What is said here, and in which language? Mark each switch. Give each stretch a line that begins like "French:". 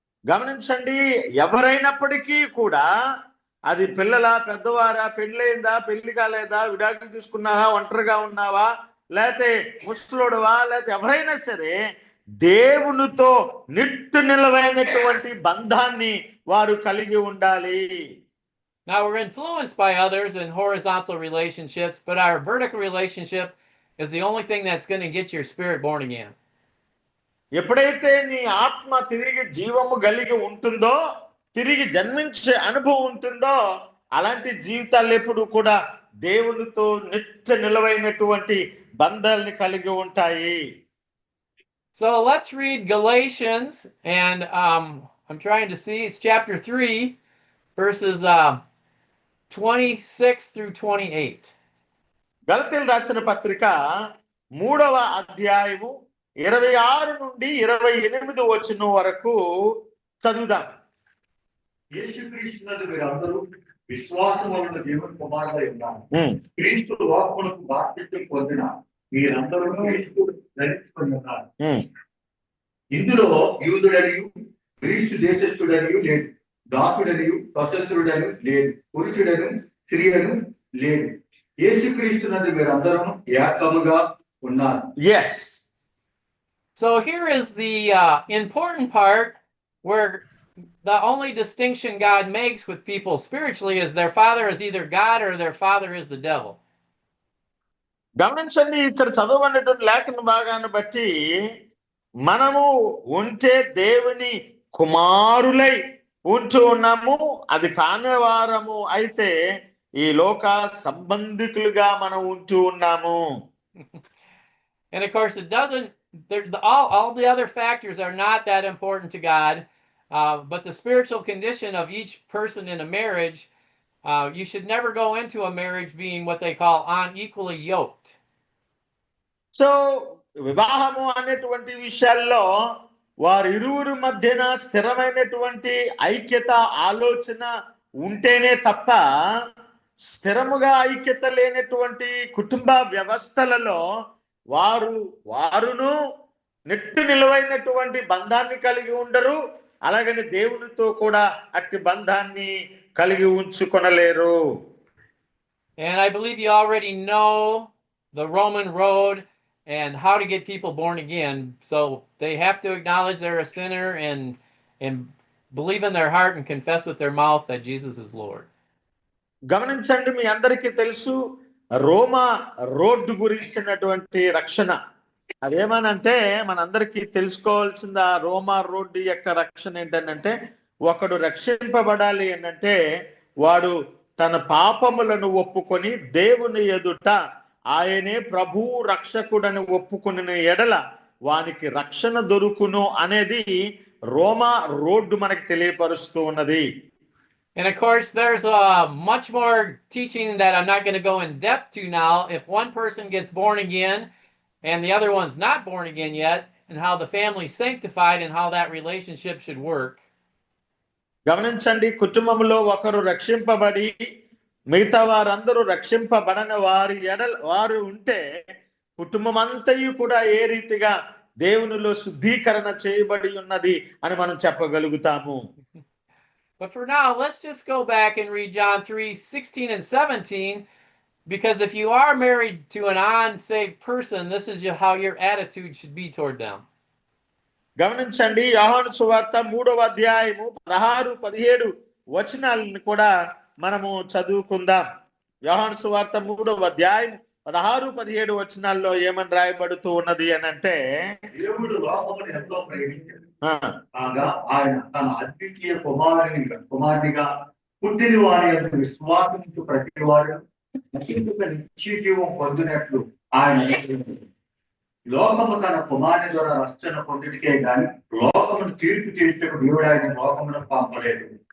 Telugu: గమనించండి, ఎవరైనప్పటికీ కూడా అది పిల్లల, పెద్దవారా, పెళ్ళయిందా, పెళ్లి కాలేదా, విడాకులు తీసుకున్నావా, ఒంటరిగా ఉన్నావా, లేకపోతే ముసలోడువా, లేకపోతే ఎవరైనా సరే దేవునితో నిట్టు నిలవైనటువంటి బంధాన్ని వారు కలిగి ఉండాలి.
English: Now we're influenced by others in horizontal relationships, but our vertical relationship is the only thing that's going to get your spirit born again.
Telugu: ఎప్పుడైతే నీ ఆత్మ తిరిగి జీవము కలిగి ఉంటుందో, తిరిగి జన్మించే అనుభవం ఉంటుందో, అలాంటి జీవితాలు ఎప్పుడు కూడా దేవునితో నిత్య నిలవైనటువంటి బంధాలని కలిగి ఉంటాయి.
English: So let's read Galatians, and I'm trying to see, it's chapter 3, verses 26 through 28.
Telugu: గలతీయులకు రాసిన పత్రిక 3వ అధ్యాయము 26 నుండి 28 వచనం వరకు చదువుదాం. యేసుక్రీస్తునందు మీరందరూ విశ్వాసం వలన దేవుని కుమారులై ఉన్నారు. క్రీస్తు లోకమునకు బాప్తిసం పొందిన మీరందరూ క్రీస్తు ధరించుకొని ఉన్నారు. ఇందులో యూదుడనియు గ్రీసు దేశస్థుడనియు లేదు, దాసుడనియు స్వతంత్రుడను లేదు, పురుషుడను స్త్రీలను లేదు, యేసుక్రీస్తునందు మీరందరూ ఏకముగా ఉన్నారు.
English: Yes. So here is the important part where the only distinction God makes with people spiritually is their father is either God or their father is the devil.
Telugu: గమనించండి, ఇక్కడ చదవనటువంటి లేఖన భాగాన్ని బట్టి మనము ఉంటే దేవుని కుమారులై ఉంటూ ఉన్నాము. అది కాని వారము అయితే ఈ లోక సంబంధికులుగా మనం ఉంటూ ఉన్నాము.
English: And of course, it doesn't. All the other factors are not that important to God, but the spiritual condition of each person in a marriage. You should never go into a marriage being what they call unequally yoked.
Telugu: So వివాహము అనేటువంటి విషయాల్లో వారిరువురు మధ్యన స్థిరమైనటువంటి ఐక్యత ఆలోచన ఉంటేనే తప్ప స్థిరముగా ఐక్యత లేనటువంటి కుటుంబ వ్యవస్థలలో వారును నెట్టు నిలువైనటువంటి బంధాన్ని కలిగి ఉండరు. అలాగని దేవునితో కూడా అట్టి బంధాన్ని కలిగి ఉంచుకొనలేరు.
English: And I believe you already know the Roman road and how to get people born again. So they have to acknowledge they're a sinner and believe in their heart and confess with their mouth that Jesus is Lord.
Telugu: గమనించండి, మీ అందరికీ తెలుసు రోమా road గురించినటువంటి రక్షణ. అదేమనంటే మనందరికీ తెలుసుకోవాల్సింది ఆ రోమా road యొక్క రక్షణ ఏంటంటే, ఒకడు రక్షింపబడాలి అంటే వాడు తన పాపములను ఒప్పుకొని దేవుని ఎదుట ఆయనే ప్రభు రక్షకుడని ఒప్పుకుని ఎడల వానికి రక్షణ దొరుకును అనేది రోమా రోడ్డు మనకి తెలియపరుస్తూ ఉన్నది.
English: And of course, there's much more teaching that I'm not going to go in depth to now. If one person gets born again and the other one's not born again yet, and how the family's sanctified and how that relationship should work.
Telugu: గమనించండి, కుటుంబంలో ఒకరు రక్షింపబడి మిగతా వారందరూ రక్షింపబడని వారు ఉంటే కుటుంబం అంతయు కూడా ఏ రీతిగా దేవునిలో శుద్ధీకరణ చేయబడి ఉన్నది అని మనం చెప్పగలుగుతాము.
English: But for now, let's just go back and read John 3:16 and 17, because if you are married to an unsaved person, this is how your attitude should be toward them.
Telugu: గమనించండి, యోహాను సువార్త 3వ అధ్యాయము 16-17 వచనాలను కూడా మనము చదువుకుందాం. యోహాను సువార్త 3వ అధ్యాయం 16-17 వచనాల్లో ఏమని రాయబడుతూ ఉన్నది అని అంటే, దేవుడు లోకమును ఎంతో ప్రేమించాడు కాగా ఆయన తన అద్వితీయ కుమారునిగా పుట్టిన వారి యొక్క విశ్వాసంతో ప్రతి వారు నిత్య జీవం పొందినట్లు ఆయన లోకము తన కుమారుని ద్వారా రక్షణ పొందుటకే గాని లోకమును తీర్పు తీర్చుటకు దేవుడు ఆయన లోకమును పంపలేదు.